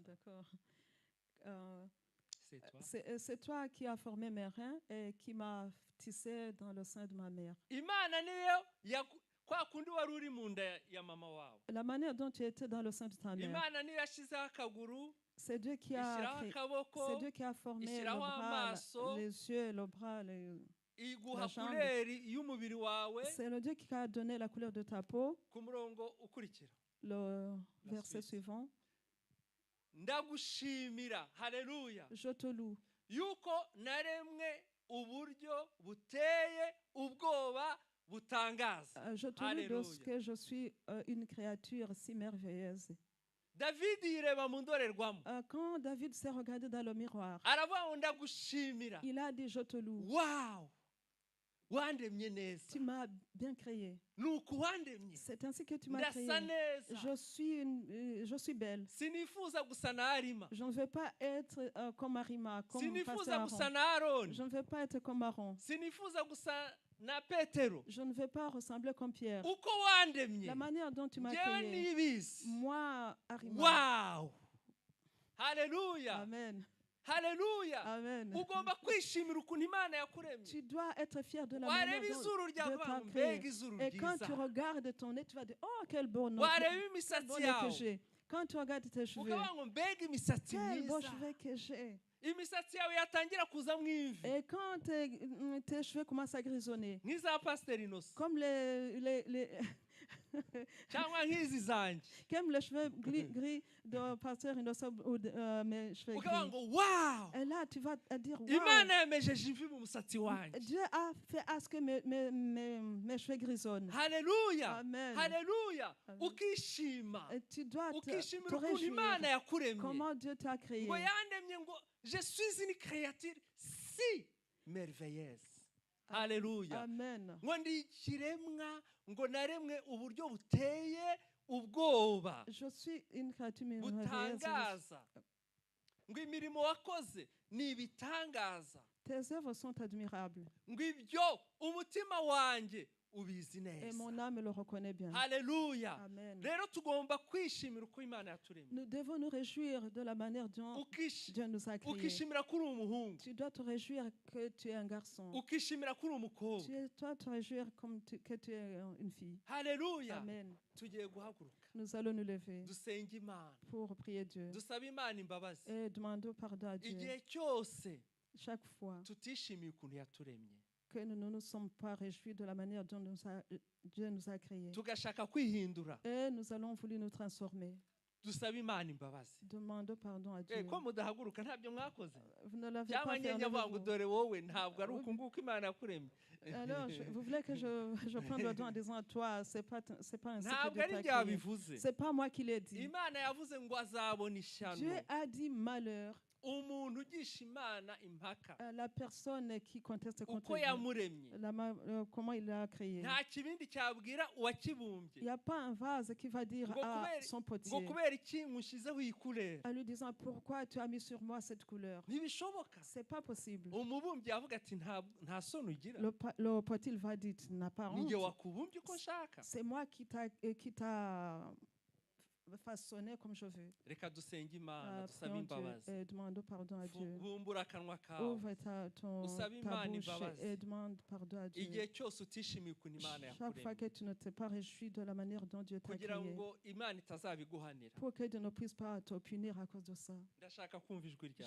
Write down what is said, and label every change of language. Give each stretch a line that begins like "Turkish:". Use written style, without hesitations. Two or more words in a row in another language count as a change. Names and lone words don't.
French: D'accord. C'est toi. C'est toi qui as formé mes reins et qui m'as tissé dans le sein de ma mère.
Kinyarwanda: Imana niyo kwa kundi wari uri mu nda ya mama wawe.
French: La manière dont tu étais dans le sein de ta mère,
Kinyarwanda: Imana niyo yashyizeho akaguru,
French: c'est Dieu qui a
Kinyarwanda: ishyiraho
French: créé,
Kinyarwanda: akaboko,
French: c'est Dieu qui a formé le
Kinyarwanda: ishyiraho
French: bras,
Kinyarwanda: amaso,
French: les yeux, le bras,
Kinyarwanda: iguha
French: la jambe.
Kinyarwanda: kuleri y'umubiri wawe.
French: C'est le Dieu qui a donné la couleur de ta peau.
Kinyarwanda: Ku murongo ukurikira,
French: Le verset suite. suivant.
Kinyarwanda: ndagushimira, haleluya,
French: Je te loue
Kinyarwanda: yuko naremwe uburyo buteye ubwoba butangaza.
French: je te loue de Alléluia. ce que je suis une créature si merveilleuse.
Kinyarwanda: David yireba mu ndorerwamo,
French: Quand David s'est regardé dans le miroir,
Kinyarwanda: aravuga ngo ndagushimira,
French: il a dit, je te loue.
Kinyarwanda: wow, wandemye neza,
French: Tu m'as bien créé.
Kinyarwanda: nuko wandemye,
French: C'est ainsi que tu m'as créé.
Kinyarwanda: ndasa neza,
French: Je suis belle.
Kinyarwanda: sinifuza gusa na Arima,
French: Je ne veux pas être comme Arima, comme
Kinyarwanda: sinifuza
French: Pasteur
Kinyarwanda: gusa
French: Aaron.
Kinyarwanda: na Aroni,
French: Je ne veux pas être comme Aaron.
Kinyarwanda: sinifuza gusa na Petero.
French: Je ne veux pas ressembler comme Pierre.
Kinyarwanda: Uko wandemye
French: La manière dont tu m'as
Kinyarwanda: njyewe
French: créé.
Kinyarwanda: nibizi.
French: Moi, Arima.
Kinyarwanda: Wow, haleluya,
French: Amen.
Kinyarwanda: haleluya.
French: Amen.
Kinyarwanda: Ugomba kwishimira ukuntu Imana yakuremye.
French: Tu dois être fier de la
Kinyarwanda: Wareba
French: manière
Kinyarwanda: izuru
French: dont Dieu
Kinyarwanda: ryawe
French: t'a
Kinyarwanda: ngo
French: créé.
Kinyarwanda: mbega izuru
French: Et quand tu
Kinyarwanda: ryiza,
French: regardes ton nez, tu vas dire, oh, quel beau nez
Kinyarwanda: wareba
French: quel
Kinyarwanda: imisatsi
French: beau nez que
Kinyarwanda: yawe
French: j'ai. Quand tu regardes tes cheveux,
Kinyarwanda: ukavuga ngo mbega imisatsi
French: quel beau
Kinyarwanda: myiza.
French: cheveux que j'ai.
Kinyarwanda: Imisatsi yawe yatangira kuzamo imvi
French: Et quand tes cheveux commencent à grisonner,
Kinyarwanda: nk'iza Pasiteri Innocent
French: comme
Kinyarwanda: cyangwa nk'izi zanjye,
French: comme les cheveux gris de Pasteur Innocent ou mes cheveux
Kinyarwanda: ukavuga
French: gris.
Kinyarwanda: ngo wow,
French: Et là, tu vas dire, wow,
Kinyarwanda: Imana yamejeje imvi mu musatsi wanjye.
French: Dieu a fait à ce que mes cheveux grisonnent.
Kinyarwanda: Haleluya,
French: Amen.
Kinyarwanda: haleluya.
French: Amen.
Kinyarwanda: Ukishima,
French: Et tu dois
Kinyarwanda: ukishimira
French: te
Kinyarwanda: ukuntu Imana
French: réjouir.
Kinyarwanda: yakuremye,
French: Comment Dieu t'a créé.
Kinyarwanda: ngo yandemye ngo
French: je suis une créature si merveilleuse.
Kinyarwanda: Haleluya.
French: Amen.
Kinyarwanda: Ngo ndi ikiremwa, ngo naremwe uburyo buteye ubwoba
French: Je suis une créature merveilleuse.
Kinyarwanda: butangaza, ngo imirimo wakoze ni ibitangaza.
French: Tes œuvres sont admirables.
Kinyarwanda: ngo ibyo umutima wanjye ubizi
French: Et
Kinyarwanda: neza.
French: mon âme le reconnaît bien.
Kinyarwanda: Haleluya.
French: Amen.
Kinyarwanda: Rero tugomba kwishimira uko Imana yaturemye.
French: Nous devons nous réjouir de la manière dont Dieu nous a créés.
Kinyarwanda: ukishimira ko uri umuhungu,
French: Tu dois te réjouir que tu es un garçon.
Kinyarwanda: ukishimira ko uri umukobwa.
French: Tu dois te réjouir que tu es une fille.
Kinyarwanda: Haleluya.
French: Amen.
Kinyarwanda: Tugiye guhaguruka
French: Nous allons nous lever
Kinyarwanda: dusenga Imana,
French: pour prier Dieu
Kinyarwanda: dusaba Imana imbabazi
French: et demander pardon à Dieu.
Kinyarwanda: igihe cyose
French: Chaque fois
Kinyarwanda: tutishimiye ukuntu yaturemye,
French: que nous ne nous sommes pas réjouis de la manière dont Dieu nous a créés.
Kinyarwanda: tugashaka kwihindura,
French: Et nous allons vouloir nous transformer.
Kinyarwanda: dusaba Imana imbabazi.
French: Demandons pardon à Dieu.
Kinyarwanda: Ko mudahaguruka ntabyo mwakoze,
French: Vous ne l'avez
Kinyarwanda: cyangwa
French: pas fait.
Kinyarwanda: nyenya avuga ngo
French: Vous.
Kinyarwanda: dore wowe ntabwo ari uku nguko Imana yakuremye.
French: Alors, vous voulez que je prenne le doigt en disant toi, c'est pas ainsi que
Kinyarwanda: Ntabwo
French: Dieu
Kinyarwanda: ari
French: t'a
Kinyarwanda: ibyo
French: créé.
Kinyarwanda: yabivuze.
French: C'est pas moi qui l'ai dit.
Kinyarwanda: Imana yavuze ngo azabona ishyano.
French: Dieu a dit malheur
Kinyarwanda: Umuntu ugisha Imana impaka
French: à la personne qui conteste contre
Kinyarwanda: uko
French: Dieu.
Kinyarwanda: yamuremye,
French: Comment il l'a créé.
Kinyarwanda: nta kibindi cyabwira
French: Il
Kinyarwanda: uwakibumbye
French: n'y a pas un vase qui va dire
Kinyarwanda: ngo
French: à
Kinyarwanda: kubera-
French: son
Kinyarwanda: ngo
French: potier,
Kinyarwanda: kubera iki nkushyizeho iyi kurera.
French: en lui disant pourquoi tu as mis sur moi cette couleur.
Kinyarwanda: Ntibishoboka.
French: C'est pas possible.
Kinyarwanda: Umubumbyi yavuga ati nta soni ugira,
French: Le potier va dire tu n'as pas
Kinyarwanda: ni jye
French: honte.
Kinyarwanda: wakubumbye uko nshaka.
French: C'est moi qui t'a façonné comme je veux.
Kinyarwanda: Reka dusenge Imana, dusabe
French: Prions Dieu
Kinyarwanda: imbabazi.
French: et demandons pardon à Dieu.
Kinyarwanda: Bumbura akanwa kawe
French: Ouvre ta
Kinyarwanda: Usabe Imana
French: bouche
Kinyarwanda: imbabazi.
French: et demande pardon à Dieu.
Kinyarwanda: igihe cyose utishimiye ukuntu Imana
French: Chaque fois
Kinyarwanda: yakuremye,
French: que tu ne t'es pas réjoui de la manière dont Dieu t'a
Kinyarwanda: kugira
French: créé,
Kinyarwanda: ngo Imana itazabiguhanira.
French: pour que Dieu ne puisse pas te punir à cause de ça.
Kinyarwanda: Ndashaka kumva ijwi ryawe.